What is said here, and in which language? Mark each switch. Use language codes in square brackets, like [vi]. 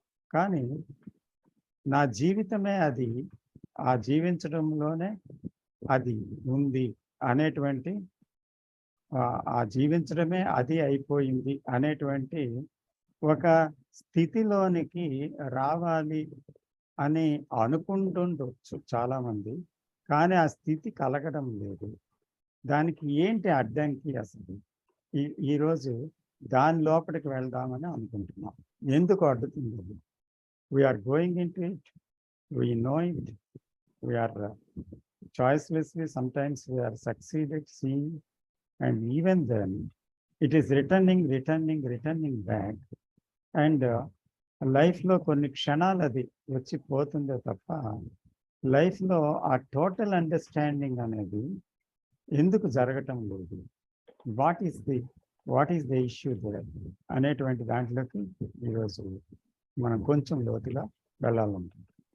[te] కానీ నా జీవితమే అది, ఆ జీవించడంలోనే అది ఉంది అనేటువంటి, ఆ జీవించడమే అది అయిపోయింది అనేటువంటి ఒక స్థితిలోనికి రావాలి అని అనుకుంటుండొచ్చు చాలామంది, కానీ ఆ స్థితి కలగడం లేదు. దానికి ఏంటి అడ్డంకి అసలు? ఈరోజు దాని లోపలికి వెళ్దామని అనుకుంటున్నాం. ఎందుకు అడ్డుతుంది? [en] We are going into it, we know it, we are choicelessly, sometimes we are succeeded seeing, and even then it is returning back. [te] And లైఫ్లో కొన్ని క్షణాలు అది వచ్చి పోతుందే తప్ప లైఫ్లో ఆ టోటల్ అండర్స్టాండింగ్ అనేది ఎందుకు జరగటం లేదు, [en] what is the issue there [te] అనేటువంటి దాంట్లోకి ఈరోజు మనం కొంచెం లోతుగా వెళ్ళాలనుకుంటున్నాం.